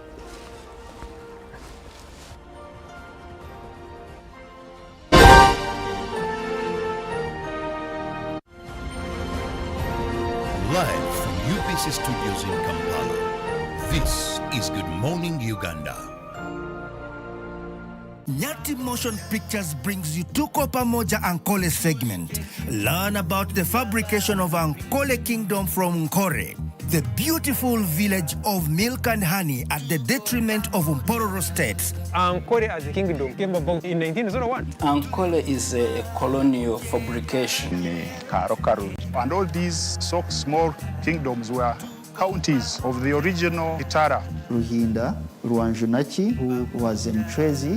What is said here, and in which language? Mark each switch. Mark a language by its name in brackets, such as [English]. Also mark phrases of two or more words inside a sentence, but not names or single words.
[English] Live from UBC Studios in Kampala, this is Good Morning Uganda. Nyati Motion Pictures brings you Tuko Pamoja Ankole segment. Learn about the fabrication of Ankole Kingdom from Nkore, the beautiful village of milk and honey at the detriment of Mpororo states. Ankole as a kingdom came about in 1901. Ankole is a colonial fabrication. And all these small kingdoms were counties of the original Itara. Ruhinda, Ruanjunachi, who was Mtrezi,